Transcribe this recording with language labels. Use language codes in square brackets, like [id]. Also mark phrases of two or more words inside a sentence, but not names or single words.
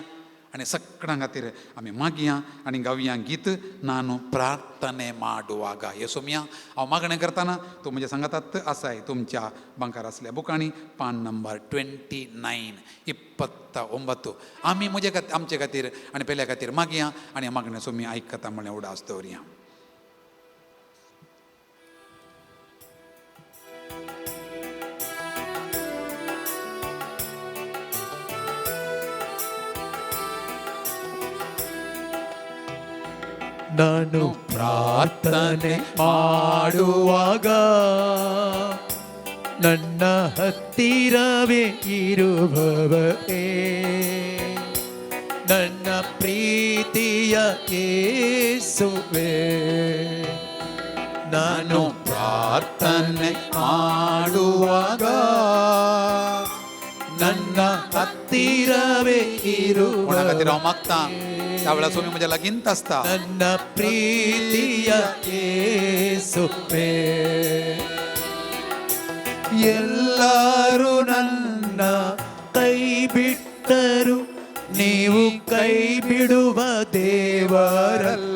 [kok] आनी सक्कडां खातीर आमी मागया आनी गावया गीत [kn] ನಾನು ಪ್ರಾರ್ಥನೆ ಮಾಡುವಾಗ. [kok] येसुमिया हांव मागणें करतना तूं म्हज्या सांगातात आसाय तुमच्या बंकार आसल्या बुकांनी पान नंबर 29 29. आमी आमचे खातीर आनी पेल्या खातीर मागया आनी मागणें सोमी आयकता म्हणलें उडास दवरया. [kn] ನಾನು ಪ್ರಾರ್ಥನೆ ಮಾಡುವಾಗ ನನ್ನ ಹತ್ತಿರವೇ ಇರುವವರೇ, ನನ್ನ ಪ್ರೀತಿಯ ಯೇಸುವೇ. ನಾನು ಪ್ರಾರ್ಥನೆ ಮಾಡುವಾಗ ನನ್ನ ಹತ್ತಿರವೇ [kok] कोणा खातीर हांव [kn] ಇರುವ [kok] मागता त्या वेळार सोमी म्हज्या लागींत आसता. [kn] ನನ್ನ ಪ್ರೀತಿಯ ಯೇಸುವೇ. ಎಲ್ಲರೂ ನನ್ನ ಕೈ ಬಿಟ್ಟರು, ನೀವು ಕೈ ಬಿಡುವ ದೇವರಲ್ಲ.